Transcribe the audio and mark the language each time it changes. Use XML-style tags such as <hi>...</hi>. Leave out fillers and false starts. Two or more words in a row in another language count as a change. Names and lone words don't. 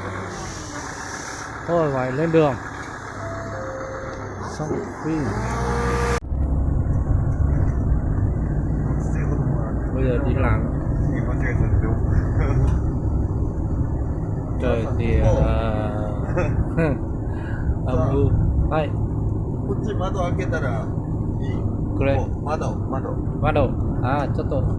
<vi>Thôi phải lên đường xong đi. Bây giờ đi làm trời thì âm u.</vi> <ja>Hai こっち窓開けたらいい。これ窓ちょっと</ja>